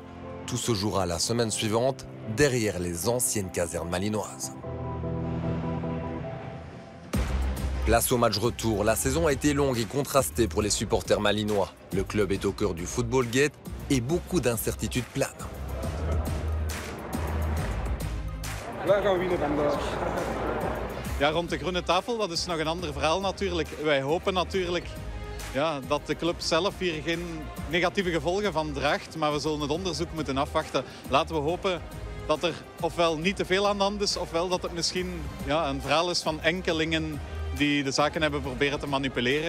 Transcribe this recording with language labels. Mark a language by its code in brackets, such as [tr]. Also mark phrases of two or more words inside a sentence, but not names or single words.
[fr] Tout se jouera la semaine suivante, derrière les anciennes casernes malinoises. Place au match retour, la saison a été longue et contrastée pour les supporters malinois. Le club est au cœur du football gate et beaucoup d'incertitudes planent. [nl] Wij gaan winnen vandaag. Ja, rond de groene tafel, dat is nog een ander verhaal natuurlijk. Wij hopen natuurlijk dat de club zelf hier geen negatieve gevolgen van draagt. Maar we zullen het onderzoek moeten afwachten. Laten we hopen dat er ofwel niet te veel aan de hand is, ofwel dat het misschien een verhaal is van enkelingen die de zaken hebben proberen te manipuleren.